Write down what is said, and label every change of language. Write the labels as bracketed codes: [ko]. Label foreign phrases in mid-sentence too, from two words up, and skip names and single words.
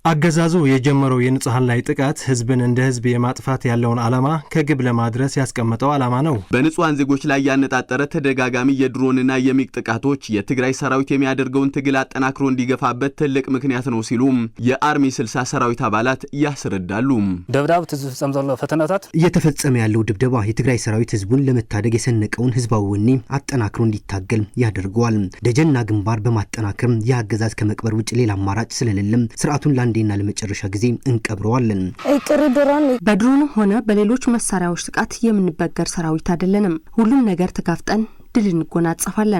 [am] አገዛዙ የጀመረው የንጹሃን ላይ ጥቃት ህዝብን እንደ ህዝብ የማጥፋት ያለውን ዓላማ ከግብ ለማድረስ ያስቀመጠው ዓላማ ነው። በንጹሃን ዜጎች ላይ ያነጣጠረ ተደጋጋሚ የድሮንና የሚግ ጥቃቶች የትግራይ ሰራዊት የሚያደርገውን ትግል አጠናክሮ እንዲገፋበት ትልቅ ምክንያት ነው ሲሉ የአርሚ 60 ሰራዊት አባላት ያስረዳሉ። [ti] ደብዳብ ተፈጸመ ዘሎ ፈተናታት [am] እየተፈጸመ ያለው ድብደባ የትግራይ ሰራዊት ህዝቡን ለመታደግ የሰነቀውን ህዝባዊ ወኔ አጠናክሮ እንዲታገል ያደርገዋል። ደጀንና ግንባር በማጠናከር የአገዛዝ ከመቅበር ውጭ ሌላ አማራጭ ስለሌለም ስርዓቱን ለአንዴና ለመጨረሻ ጊዜ እንቀብረዋለን። በድሮንም ሆነ በሌሎች መሳሪያዎች ጥቃት የምንበገር ሰራዊት አይደለንም። ሁሉም ነገር ተጋፍጠን ድል እንጎናጸፋለን።